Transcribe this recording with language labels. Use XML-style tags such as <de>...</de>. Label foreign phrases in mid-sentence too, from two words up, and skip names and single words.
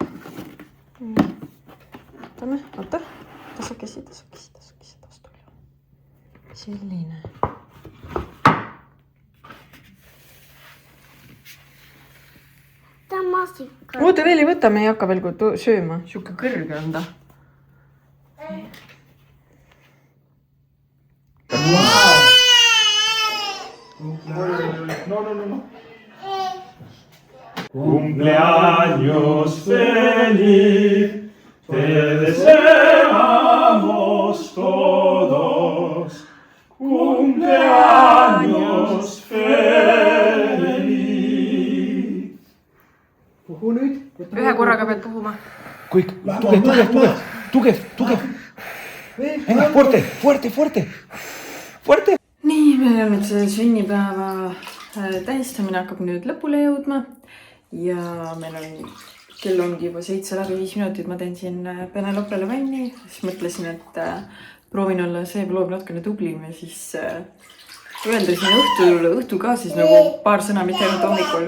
<et>Vaatame, vaata. Tasakesi. Selline. Ta on masika. Oota veel ei võta, me ei hakka veel sööma. Siuke kõrge on ta. No.</et> <es>Cumpleaños feliz, te deseamos todos. Cumpleaños feliz.</es> <et>Puhu nüüd. Ühe korraga pead puhuma. Kõik, tugev.</et> <es>Venga, fuerte.</es> <et>nii, meil on nüüd see sünnipäeva tähistamine hakkab nüüd lõpule jõudma ja meil on, kell ongi juba 7 läbi 5 minutit, ma teen siin Penelopele vanni, siis mõtlesin, et proovin olla see vlog natukene tublim ja siis öelda siin õhtul ka siis nagu paar sõna, mitte ainult hommikul.</et>